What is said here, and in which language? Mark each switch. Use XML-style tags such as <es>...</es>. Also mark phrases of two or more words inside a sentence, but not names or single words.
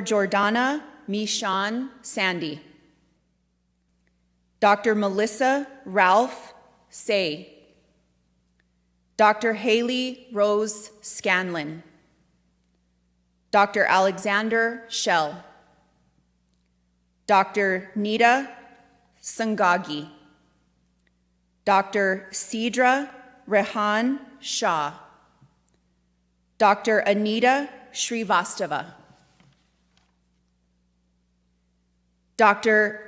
<en>Jordana Mishan Sandy, Dr. Melissa Ralph Say, Dr. Haley Rose Scanlon, Dr. Alexander Shell, Dr. Nita Sangagi, Dr. Sidra Rehan Shah, Dr. Anita Srivastava, Dr.</en>